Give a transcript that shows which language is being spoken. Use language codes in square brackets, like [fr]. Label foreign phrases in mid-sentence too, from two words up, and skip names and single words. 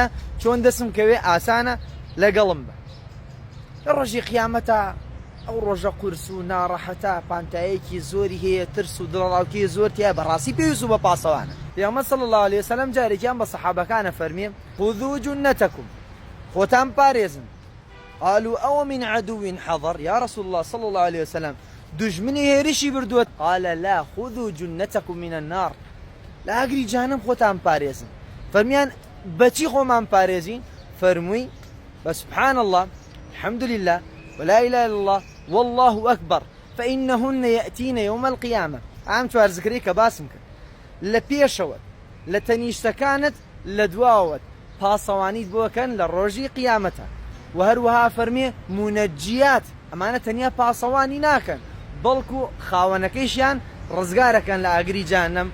[ckb] چۆن دەسم کەوێ ئاسانە لەگەڵم بە. لە ڕۆژی قیامەتە ئەو ڕۆژە قورس و ناڕەحەتە، پانتایەکی زۆری هەیە، ترس و دڵڕاوکی زۆر تیا، بەڕاستی پێویست بە پاسەوانە. پێغەمبەر [ar] صلی الله علیه وسلم [ckb] جارێکیان بە سەحابەکانە فەرمێ: [ar] خذوا جنتكم، [ckb] خۆتان پارێزن. [ar] قالوا أو من عدو حضر يا رسول الله صلى الله عليه وسلم، [ckb] دژمنی هێرشی بردووە؟ [ar] قال لا، خذوا جنتكم من النار، [ckb] لە ئاگری جانم خۆتان پارێزن. فەرمیان بەچی خۆمان پارێزین؟ فەرمووی بە [ar] سبحان الله، الحمد لله، ولا إله إلا الله، والله أكبر، فإنهن يأتين يوم القيامة. [ckb] عام چوار ذکری کە باسم کرد، لە پێشەوەت، لە تەنیشتەکانت، لە دواوەت پاسەوانیت بۆکەن لە ڕۆژی قیامەتە. و هەروەها فەرمێ مونەجیات، ئەمانە تەنیا پاسەوانی ناکەن، بەڵکو خاوەنەکەیشیان ڕزگارەکەن لە ئاگری جانەم.